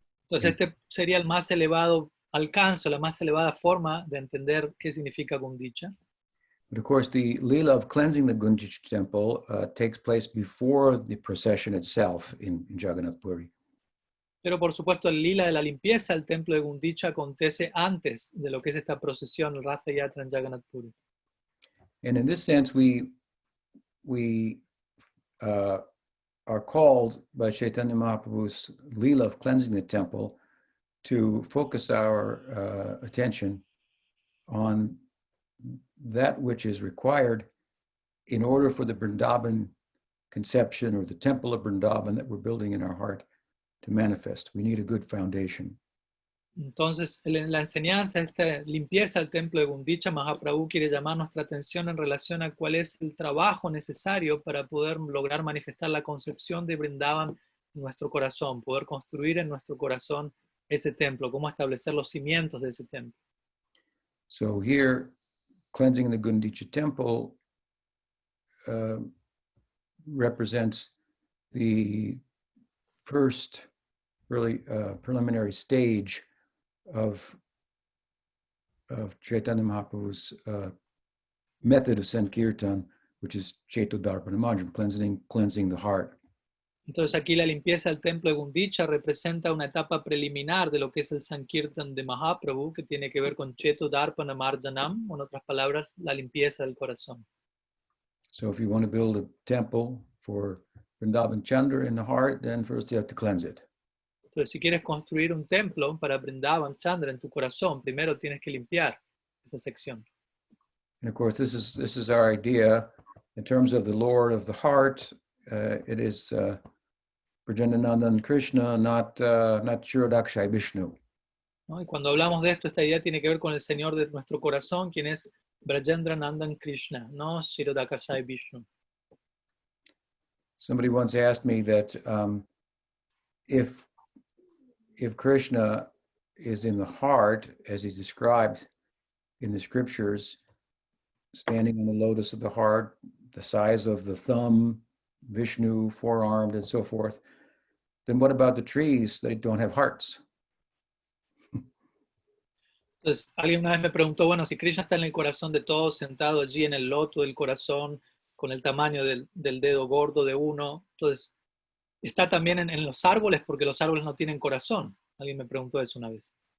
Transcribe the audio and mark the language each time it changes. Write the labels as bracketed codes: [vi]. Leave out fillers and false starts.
[es] Entonces este sería el más elevado alcance, la más elevada forma de entender qué significa Gundicha. [en] But of course, the Leela of cleansing the Gundicha temple takes place before the procession itself in Jagannath Puri. [es] Pero por supuesto el lila de la limpieza del templo de Gundicha acontece antes de lo que es esta procesión, el Ratha Yatra en Jagannath Puri. [en] And in this sense, we are called by Chaitanya Mahaprabhu's Leela of cleansing the temple to focus our attention on that which is required in order for the Vrindavan conception or the temple of Vrindavan that we're building in our heart to manifest. We need a good foundation. [es] Entonces, en la enseñanza, esta limpieza del templo de Gundicha, Mahaprabhu quiere llamar nuestra atención en relación a cuál es el trabajo necesario para poder lograr manifestar la concepción de Vrindavan en nuestro corazón, poder construir en nuestro corazón ese templo, cómo establecer los cimientos de ese templo. [en] So here, cleansing the Gundicha temple represents the first really preliminary stage of Chaitanya Mahaprabhu's method of Sankirtan, which is Chaitodarpana Manjam, cleansing the heart. [es] Entonces aquí la limpieza del templo de Gundicha representa una etapa preliminar de lo que es el Sankirtan de Mahaprabhu, que tiene que ver con Cheto Darpana Marjanam, en otras palabras, la limpieza del corazón. [en] So if you want to build a temple for Vrindavan Chandra in the heart, then first you have to cleanse it. [es] Entonces si quieres construir un templo para Vrindavan Chandra en tu corazón, primero tienes que limpiar esa sección. [en] And of course, this is our idea in terms of the Lord of the heart. It is Brajendanandan Krishna, not Shirodakshai Vishnu. [es] ¿No? Y cuando hablamos de esto, esta idea tiene que ver con el Señor de nuestro corazón, quien es Brajendranandan Krishna, no Shirodakashai Vishnu. [en] Somebody once asked me that if Krishna is in the heart, as he's described in the scriptures, standing on the lotus of the heart, the size of the thumb, Vishnu, four-armed, and so forth, then what about the trees that don't have hearts? [es] Entonces, alguien una vez me preguntó, bueno, si Krishna está en el corazón de todos, sentado allí en el loto del corazón, con el tamaño del dedo gordo de uno, entonces, está también en los árboles, porque los árboles no tienen corazón. Alguien me preguntó eso una vez.